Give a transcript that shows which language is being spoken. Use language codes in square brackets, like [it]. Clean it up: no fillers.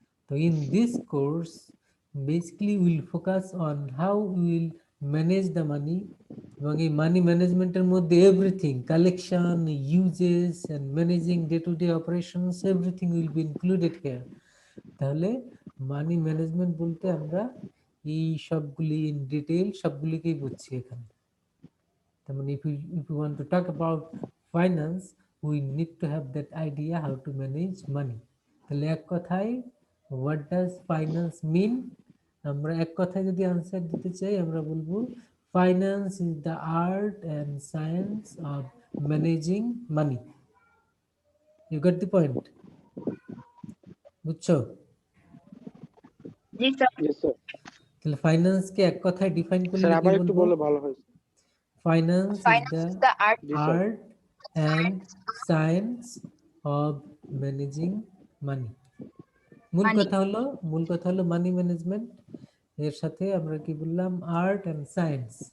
[en] So in this course, basically we will focus on how we will manage the money, [bn] এবং এই মানি ম্যানেজমেন্টের মধ্যে [en] Everything, collection, uses and managing day to day operations, everything will be included here. [bn] তাহলে money management বলতে আমরা এই সবগুলি in detail সবগুলিকেই বুঝছি এখানে। তার মানে [en] if you want to talk about finance, we need to have that idea how to manage money. [bn] তাহলে এক কথায় [en] what does finance mean, [bn] আমরা এক কথায় যদি আনসার দিতে চাই আমরা বলবো [en] finance is the art and science of managing money. You got the point? [bn] বুঝছো? জি স্যার। জি স্যার। তাহলে ফাইন্যান্স কে এক কথায় ডিফাইন করলে স্যার কি আবার একটু বলবো? বললে ভালো হয়। [en] finance is the [bn] G sir. [en] art and science of managing money. [bn] মূল কথা হলো মানি ম্যানেজমেন্ট, এর সাথে আমরা কি বললাম, আর্ট এন্ড সায়েন্স।